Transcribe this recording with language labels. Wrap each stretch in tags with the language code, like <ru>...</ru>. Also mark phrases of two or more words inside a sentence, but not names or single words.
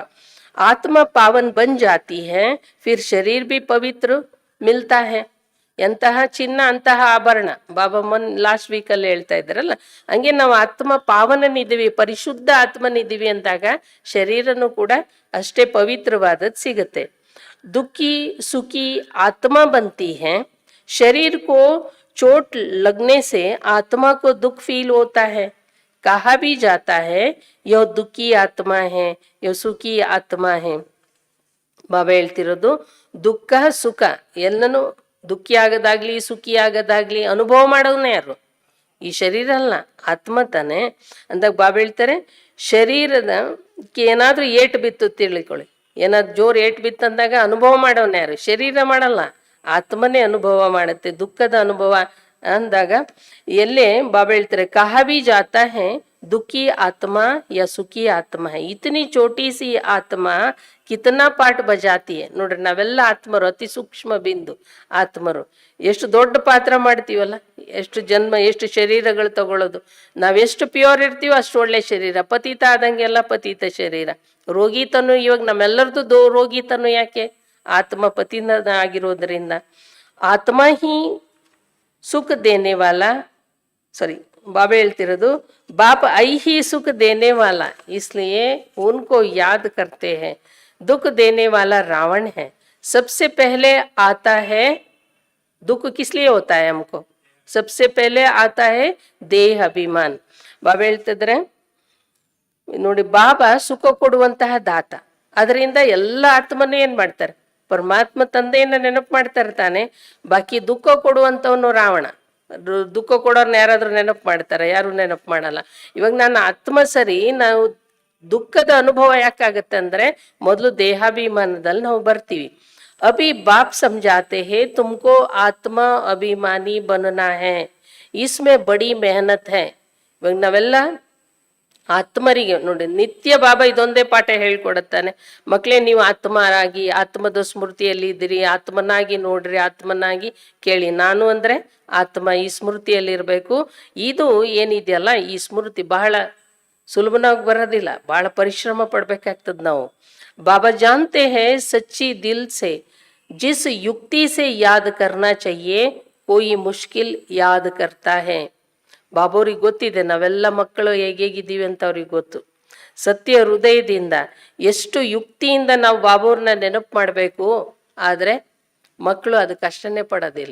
<hi>आत्मा पावन बन जाती है, फिर शरीर भी पवित्र मिलता है.</hi> <kn>ಎಂತಹ ಚಿನ್ನ ಅಂತಹ ಆಭರಣ. ಬಾಬಾ</kn> <en>last week</en> <kn>ಹೇಳ್ತಾ ಇದ್ದಾರಲ್ಲ, ಹಂಗೆ ನಾವು ಆತ್ಮ ಪಾವನನಿದ್ದೀವಿ, ಪರಿಶುದ್ಧ ಆತ್ಮನಿದ್ದೀವಿ ಅಂದಾಗ ಶರೀರನು ಕೂಡ ಅಷ್ಟೇ ಪವಿತ್ರವಾದದ್ದು ಸಿಗತ್ತೆ.</kn> <hi>दुखी सुखी आत्मा बनती है. शरीर को चोट लगने से आत्मा को दुख फील होता है. कहा भी जाता है यह दुखी आत्मा है, यह सुखी आत्मा है.</hi> <kn>ಬಾಬಾ ಹೇಳ್ತಿರೋದು, ದುಃಖ ಸುಖ ಎಲ್ಲನೂ ದುಃಖಿ ಆಗದಾಗ್ಲಿ ಸುಖಿ ಆಗದಾಗ್ಲಿ ಅನುಭವ ಮಾಡೋದನ್ನ ಯಾರು? ಈ ಶರೀರ ಅಲ್ಲ, ಆತ್ಮ ತಾನೆ. ಅಂದಾಗ ಬಾಬಾ ಹೇಳ್ತಾರೆ, ಶರೀರದಕ್ಕೆ ಏನಾದ್ರೂ ಏಟು ಬಿತ್ತು ತಿಳ್ಕೊಳ್ಳಿ, ಏನಾದ್ರು ಜೋರು ಏಟು ಬಿತ್ತಂದಾಗ ಅನುಭವ ಮಾಡೋನ ಯಾರು? ಶರೀರ ಮಾಡಲ್ಲ, ಆತ್ಮನೇ ಅನುಭವ ಮಾಡುತ್ತೆ ದುಃಖದ ಅನುಭವ ಅಂದಾಗ. ಎಲ್ಲೇ ಬಾಬಾ ಹೇಳ್ತಾರೆ,</kn> <hi>कहा भी जाता है दुखी आत्मा या सुखी आत्मा है. इतनी छोटी सी आत्मा कितना पार्ट बजाती.</hi> <kn>ನೋಡ್ರಿ, ನಾವೆಲ್ಲ ಆತ್ಮರು, ಅತಿ ಸೂಕ್ಷ್ಮ ಬಿಂದು ಆತ್ಮರು. ಎಷ್ಟು ದೊಡ್ಡ ಪಾತ್ರ ಮಾಡ್ತೀವಲ್ಲ, ಎಷ್ಟು ಜನ್ಮ, ಎಷ್ಟು ಶರೀರಗಳು ತಗೊಳ್ಳೋದು. ನಾವೆಷ್ಟು ಪ್ಯೂರ್ ಇರ್ತೀವೋ ಅಷ್ಟು ಒಳ್ಳೆ ಶರೀರ. ಪತಿತ ಆದಂಗೆಲ್ಲ ಪತಿತ ಶರೀರ. ರೋಗಿತನು ಇವಾಗ ನಮ್ಮೆಲ್ಲರದು ರೋಗಿತನು ಯಾಕೆ? ಆತ್ಮ ಪತಿನ ಆಗಿರೋದ್ರಿಂದ.</kn> <hi>आत्मा ही सुख देने वाला,</hi> <kn>बाबा ಹೇಳ್ತಿರೋದು,</kn> <hi>बाप आई ही सुख देने वाला, इसलिए उनको याद करते हैं. दुख देने वाला रावण है. सबसे पहले आता है दुख. किस लिए होता है हमको? सबसे पहले आता है देह अभिमान.</hi> <kn>ಬಾಬಾ ಹೇಳ್ತಿದ್ರೆ ನೋಡಿ, ಬಾಬಾ ಸುಖ ಕೊಡುವಂತಹ ದಾತ. ಅದರಿಂದ ಎಲ್ಲ ಆತ್ಮನ ಏನ್ ಮಾಡ್ತಾರೆ? ಪರಮಾತ್ಮ ತಂದೆಯನ್ನ ನೆನಪು ಮಾಡ್ತಾರೆ ತಾನೆ. ಬಾಕಿ ದುಃಖ ಕೊಡುವಂತವನು ರಾವಣ. ದುಃಖ ಕೊಡೋರ್ನ ಯಾರಾದ್ರೂ ನೆನಪು ಮಾಡ್ತಾರೆ? ಯಾರು ನೆನಪು ಮಾಡಲ್ಲ. ಇವಾಗ ನಾನು ಆತ್ಮ ಸರಿ, ನಾವು ದುಃಖದ ಅನುಭವ ಯಾಕಾಗತ್ತೆ ಅಂದ್ರೆ ಮೊದಲು ದೇಹಾಭಿಮಾನದಲ್ಲಿ ನಾವು ಬರ್ತೀವಿ.</kn> <hi>अभी बाप ಸಮझाते हैं तुमको आत्म अभिमानी बनना है, इसमें बड़ी मेहनत है.</hi> <kn>ಇವಾಗ ನಾವೆಲ್ಲ ಆತ್ಮರಿಗೆ ನೋಡಿ, ನಿತ್ಯ ಬಾಬಾ ಇದೊಂದೇ ಪಾಠ ಹೇಳ್ಕೊಡುತ್ತಾನೆ. ಮಕ್ಕಳೇ, ನೀವು ಆತ್ಮರಾಗಿ ಆತ್ಮದ ಸ್ಮೃತಿಯಲ್ಲಿ ಇದ್ದೀರಿ, ಆತ್ಮನಾಗಿ ನೋಡ್ರಿ, ಆತ್ಮನಾಗಿ ಕೇಳಿ. ನಾನು ಅಂದ್ರೆ ಆತ್ಮ ಈ ಸ್ಮೃತಿಯಲ್ಲಿ ಇರಬೇಕು. ಇದು ಏನಿದೆಯಲ್ಲ, ಈ ಸ್ಮೃತಿ ಬಹಳ ಸುಲಭನಾಗಿ ಬರೋದಿಲ್ಲ, ಬಹಳ ಪರಿಶ್ರಮ ಪಡ್ಬೇಕಾಗ್ತದ ನಾವು.</kn> <hi>बाबा जानते हैं सच्ची दिल से जिस युक्ति से याद करना चाहिए कोई मुश्किल याद करता है.</hi> <kn>ಬಾಬೋರಿಗೆ ಗೊತ್ತಿದೆ ನಾವೆಲ್ಲ ಮಕ್ಕಳು ಹೇಗಿದ್ದೀವಿ ಅಂತ ಅವ್ರಿಗೆ ಗೊತ್ತು. ಸತ್ಯ ಹೃದಯದಿಂದ ಎಷ್ಟು ಯುಕ್ತಿಯಿಂದ ನಾವು ಬಾಬೋರ್ನ ನೆನಪು ಮಾಡಬೇಕು, ಆದರೆ ಮಕ್ಕಳು ಅದಕ್ಕೆ ಕಷ್ಟನೇ ಪಡೋದಿಲ್ಲ.</kn>